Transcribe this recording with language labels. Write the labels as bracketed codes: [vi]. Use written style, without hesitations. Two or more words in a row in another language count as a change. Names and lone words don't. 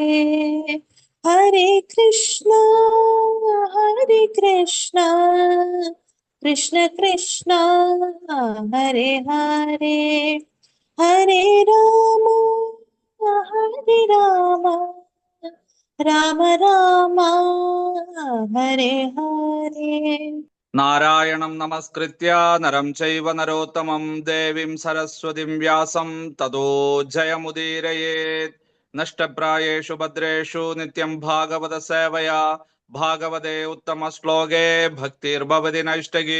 [sa] हरे कृष्णा कृष्ण कृष्ण हरे हरे हरे राम राम राम हरे हरे। നാരായണം നമസ്കൃത്യ നരം ചൈവ നരോത്തമം ദേവീം സരസ്വതിം വ്യാസം തതോ ജയമുദീരയേത്. നഷ്ടപ്രായേഷു ഭദ്രേഷു നിത്യം ഭാഗവത സേവയാ ഭാഗവതേ ഉത്തമ ശ്ലോകേ ഭക്തിർഭവതി നൈഷ്ടകി.